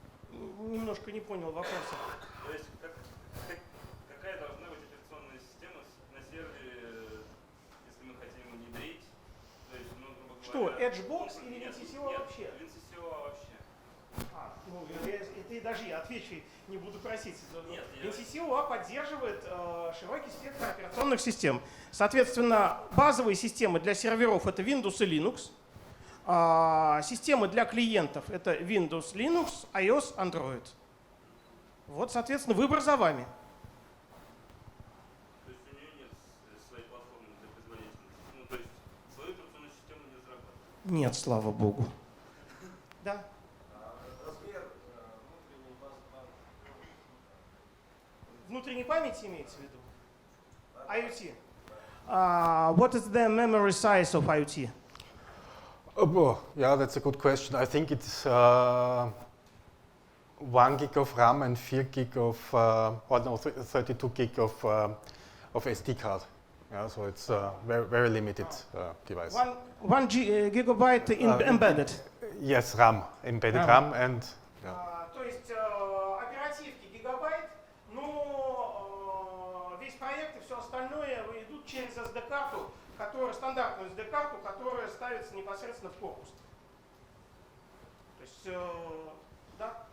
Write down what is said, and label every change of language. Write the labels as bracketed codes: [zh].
[ru] Немножко не понял вопроса. То есть какая должна быть операционная система на сервере, если мы хотим внедрить? То есть, ну, грубо Что, говоря, EdgeBox или WinCC OA вообще? WinCC OA вообще. Ты даже я отвечу, не буду просить. Нет, WinCC OA поддерживает широкий спектр операционных систем. Соответственно, базовые системы для серверов это Windows и Linux. Системы для клиентов это Windows, Linux, iOS, Android. Вот, соответственно, выбор за вами. То есть у нее нет своей платформы для производительности? Ну, то есть свою операционную систему не разрабатывает? Нет, слава богу. Да. Размер Внутренней памяти имеется в виду? IoT. [en] What is the memory size of IoT? Yeah, that's a good question. I think it's 1 gig of RAM and 4 gig of, 32 gig of SD card. Yeah, so it's a very limited device. 1 gigabyte embedded. Yes, RAM, embedded RAM and. [ru] То есть оперативки гигабайт, но весь проект и все остальное идут через SD-карту, стандартную SD-карту, которая ставится непосредственно в корпус. То есть, да.